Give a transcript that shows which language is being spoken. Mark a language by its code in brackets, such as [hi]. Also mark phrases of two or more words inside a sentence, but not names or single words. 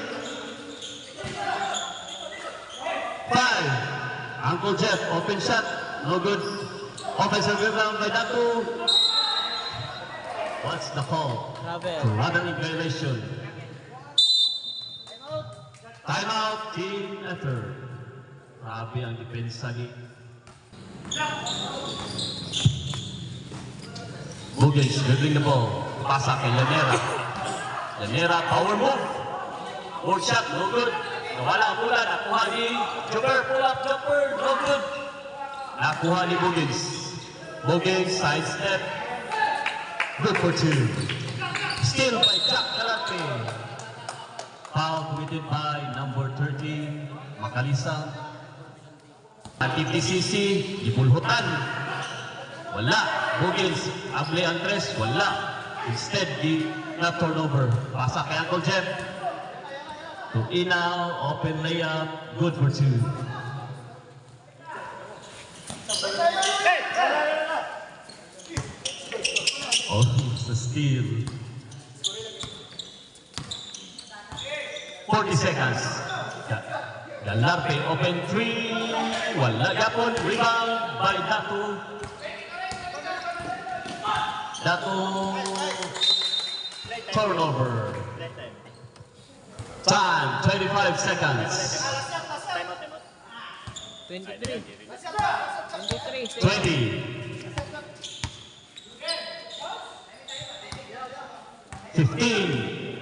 [en] 5. Uncle Jeff, open shot. No good. Offensive rebound by Dato. What's the call? Traveling violation. Timeout, team effort. [war] Grabe ang depensa ni Bugins [en] dribbling the ball. [war] Pasa kay Llanera. Llanera, [en] power move. More shot, no good. [war] Nawala ang bola, nakuha ni Jumper. [en] Pull up, jumper, no good. [war] Nakuha ni Bugins. Bugins, [en] side step. Good for two. Still by Jack Galante. Foul committed by number 13, Makalisa. [war] At 50cc, ibulhutan. Wala. Bugins, Able Andres, wala. Instead, di na turnover. Pasa kay [en] Uncle Jeff. To Inaw, open layup, good for two. Oh, it's a steal. 40 seconds. [war] Galarte, [en] open three. [war] Wala yapon, [en] rebound by Dato. Dato, turnover. Time, 25 seconds. 23. 20. 15.